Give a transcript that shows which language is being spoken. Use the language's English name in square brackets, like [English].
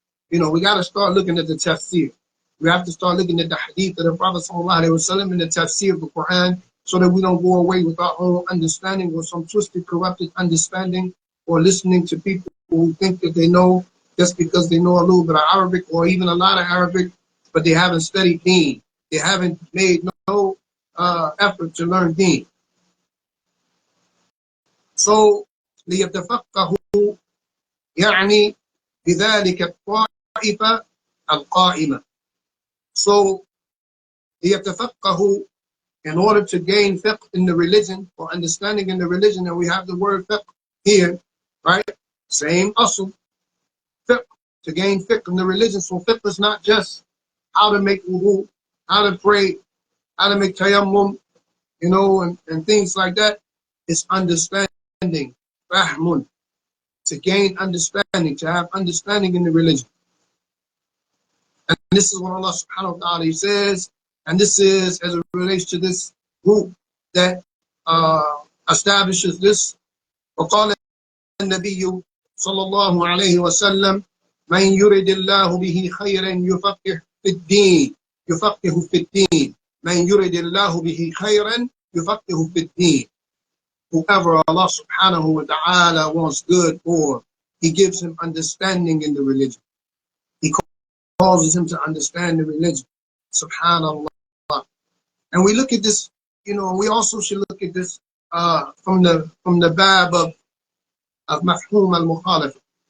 [English] You know, we got to start looking at the tafsir. We have to start looking at the hadith of the Prophet sallallahu alaihi wasallam and the tafsir of the Quran, so that we don't go away with our own understanding or some twisted, corrupted understanding, or listening to people who think that they know just because they know a little bit of Arabic or even a lot of Arabic, but they haven't studied deen. They haven't made no effort to learn deen. [Arabic] So, ليتفقهوا يعني بذلك الطائفة القائمة. [English] So, ليتفقهوا, in order to gain fiqh in the religion, or understanding in the religion, and we have the word fiqh here, right? Same asl, fiqh, to gain fiqh in the religion. So fiqh is not just how to make wudu, how to pray, how to make tayammum, you know, and things like that. It's understanding, fahmun, to gain understanding, to have understanding in the religion. And this is what Allah subhanahu wa ta'ala says, and this is as it relates to this group that establishes this. [Arabic] وقال النبي صلى الله عليه وسلم من يرد الله به خيرا يفقه في الدين يفقه في الدين من يرد الله به خيرا يفقه في الدين. [English] Whoever Allah subhanahu wa ta'ala wants good for, He gives him understanding in the religion. He causes him to understand the religion. Subhanallah. And we look at this, you know, we also should look at this from the bab of mafhum al-mukhalafah.